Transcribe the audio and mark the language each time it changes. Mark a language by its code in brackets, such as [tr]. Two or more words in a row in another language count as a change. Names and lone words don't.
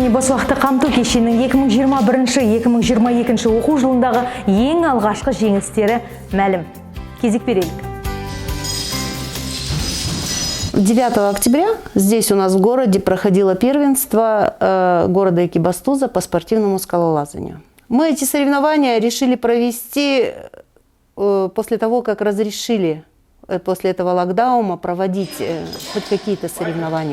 [kk] Босбақты қамту кешенінің 2021-2022 оқу жылындағы ең алғашқы жеңістері мәлім. Кезек берелік. [ru] 9 октября здесь у нас в городе проходило первенство города Экибастуза по спортивному скалолазанию. Мы эти соревнования решили провести после того, как разрешили после этого локдауна проводить хоть какие-то соревнования.